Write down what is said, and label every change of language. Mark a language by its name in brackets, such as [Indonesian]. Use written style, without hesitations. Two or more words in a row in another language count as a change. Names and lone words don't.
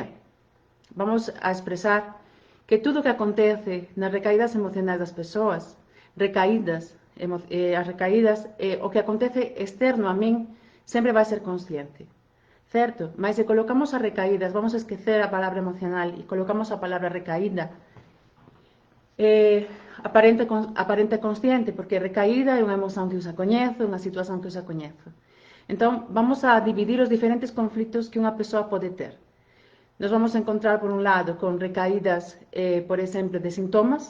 [Portuguese] Vamos a expressar que tudo que acontece nas recaídas emocionais das pessoas, as recaídas, o que acontece externo a mim, sempre vai ser consciente. Certo? Mas se colocamos as recaídas, [Galician] vamos a esquecer a palabra emocional e colocamos a palabra recaída, aparente consciente, porque recaída é unha emoción que eu xa coñezo, unha situación que eu xa coñezo. Entón, vamos a dividir os diferentes conflitos que unha persoa pode ter. Nos vamos a encontrar, por un lado, con recaídas, por exemplo, de sintomas.